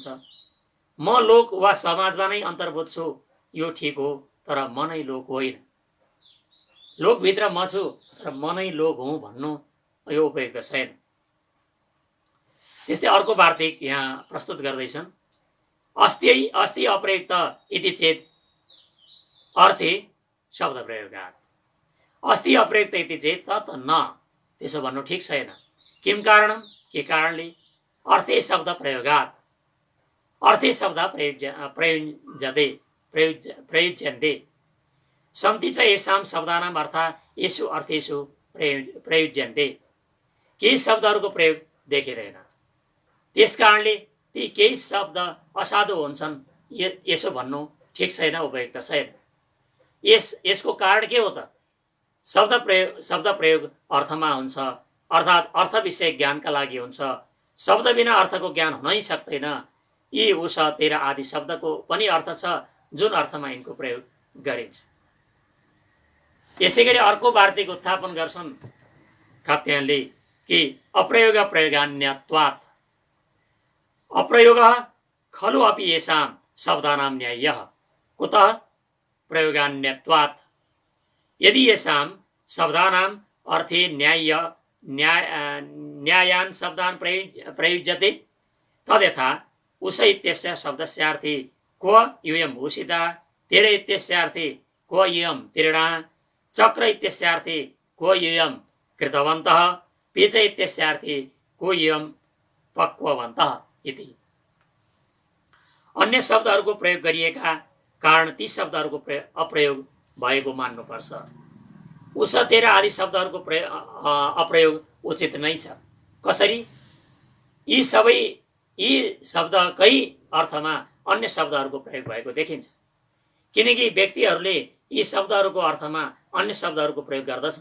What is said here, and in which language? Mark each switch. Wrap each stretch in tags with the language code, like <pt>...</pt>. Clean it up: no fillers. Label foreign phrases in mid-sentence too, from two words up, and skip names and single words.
<ne>म लोक वा समाजमा नै अन्तर्भूत छु, यो ठिक हो, तर म नै लोक होइन। लोकभित्र म छु तर म नै लोक हुँ भन्नु यो उपयुक्त छैन। त्यस्तै अर्को वार्तिक यहाँ प्रस्तुत गर्दैछन्।</ne> <sa>अस्ति अप्रयुक्त इति चेत अर्थे शब्द प्रयोगात्। अस्ति अप्रयुक्त इति चेत तत् न,</sa> <ne>त्यसो भन्नु ठिक छैन।</ne> <sa>किम कारणम,</sa> <ne>के कारणले?</ne> <sa>अर्थे शब्द प्रयोगात्, अर्थे शब्द प्रयुज्यन्ते सन्ति च येषां शब्दानाम् अर्था येषु अर्थेषु प्रयुज्यन्ते।</sa> <ne>केही शब्दहरूको प्रयोग देखिँदैन, त्यस कारणले ती केही शब्द असाधु हुन्छन्, यसो भन्नु ठिक छैन, उपयुक्त छैन। यसको कारण के हो त? शब्द प्रयोग अर्थमा हुन्छ, अर्थात् अर्थ विषय ज्ञानका लागि हुन्छ। शब्द बिना अर्थको ज्ञान हुनै सक्दैन। यी उस तेह्र आदि शब्दको पनि अर्थ छ जुन अर्थमा यिनको प्रयोग गरिन्छ। यसै गरी अर्को वार्तिक उत्थापन गर्छन् कात्यायनले कि</ne> <sa>अप्रयोग प्रयोगान्यत्वात् अप्रयोग खलु अपि येषां शब्दानां न्याय्यः कुतः प्रयोगान्यत्वात्। यदि येषां शब्दानाम् अर्थे न्यायान् शब्दान् प्रयुज्यते तद्यथा उष इत्यस्य शब्दस्यार्थे क्व यूयम् उषिता, तेर इत्यस्यार्थे क्व यूयम् तीर्णा, चक्र इत्यस्यार्थे क्व यूयम् कृतवन्तः, पेच इत्यस्यार्थे क्व यूयम् पक्ववन्तः इति।</sa> <ne>अन्य शब्दहरूको प्रयोग गरिएका कारण ती शब्दहरूको अप्रयोग भएको मान्नुपर्छ। उष तेह्र आदि शब्दहरूको अप्रयोग उचित नै छ। कसरी? यी शब्दकै अर्थमा अन्य शब्दहरूको प्रयोग भएको देखिन्छ, किनकि व्यक्तिहरूले यी शब्दहरूको अर्थमा अन्य शब्दहरूको प्रयोग गर्दछन्।</ne>